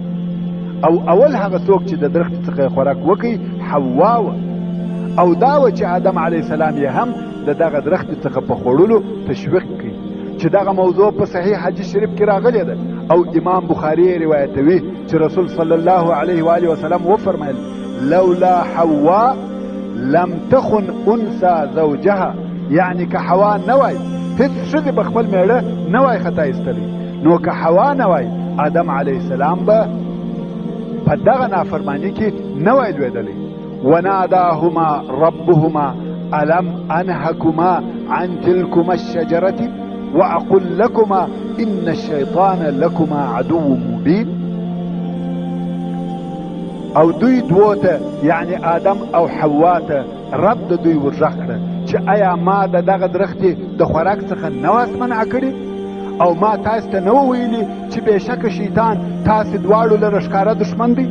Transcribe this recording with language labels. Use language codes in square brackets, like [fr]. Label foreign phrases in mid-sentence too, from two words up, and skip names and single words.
[ps] او اول هغه څوک چې د درخت څخه خوراک وکړي حوا وه، او دا و چې آدم علیه السلام یې هم د دغه درخت څخه په خوړلو تشویق کړي، چې دغه موضوع په صحیح حدیث شریف کې راغلی ده. او امام بخاري روایتوي چې رسول صلی الله علیه و آله وسلم وفرمایل [ar] لولا حوا لم تخن انثى زوجها، [ps] یعنی که حوا نه وای هیڅ ښځې به خپل میړه نه وای خطا ایستلی. نو که حوا نه وای آدم علیه السلام به په دغه نافرمانی کې نه وای لوېدلی. [ar] وناداهما ربهما الم انهكما عن تلكما الشجرة واقل لكما ان الشيطان لكما عدو مبين. [ps] او دوی دوته یعنی آدم او حوا ته رب د دوی ورغ کړه چې آیا ما د دغه درختې د خوراک څخه نه واس منع کړي او ما تاسو ته نه ویلي چې بېشکه شیطان تاسو دواړو لره ښکاره دښمن دی؟